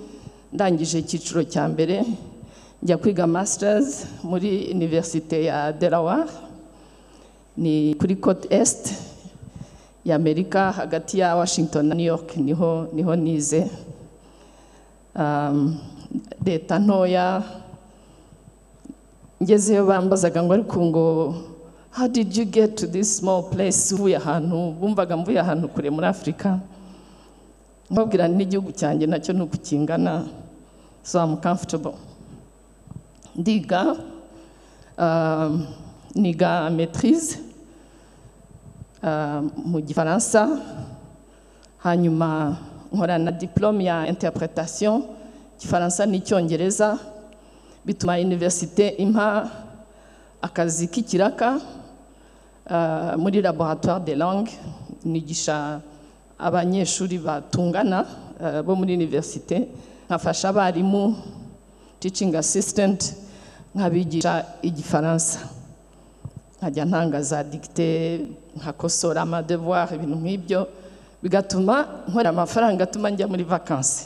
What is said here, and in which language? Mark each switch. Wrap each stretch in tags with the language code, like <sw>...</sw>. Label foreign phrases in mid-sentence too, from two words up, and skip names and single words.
<rw>Ndangije icyiciro cya mbere njya kwiga masters muri Université ya Delaware, ni kuri</rw> <fr>Côte Est</fr> <rw>ya Amerika, hagati ya Washington na New York. Niho nize. Leta ntoya, ngezeyo bambazaga ngo ariko ngo</rw> <en>how did you get to this small place?</en> <rw>Uvuye ahantu, bumvaga mvuye ahantu kure muri Afrika. Nkabwira n'igihugu cyanjye nacyo nuko kingana,</rw> <en>so I'm comfortable.</en> <rw>Ndiga niga maîtrise mu Gifaransa, hanyuma nkora na diplôme ya interprétation Gifaransa n'Icyongereza. Bituma université impa akazi k'ikiraka muri</rw> <fr>laboratoire de langue,</fr> <rw>nigisha abanyeshuri batungana bo muri université, nkafasha abarimu,</rw> <en>teaching assistant,</en> <rw>nkabigisha Igifaransa, nkajya ntanga za dictée, nkakosora ama devoir, ibintu nk'ibyo, bigatuma nkora amafaranga atuma njya muri vacances.</rw>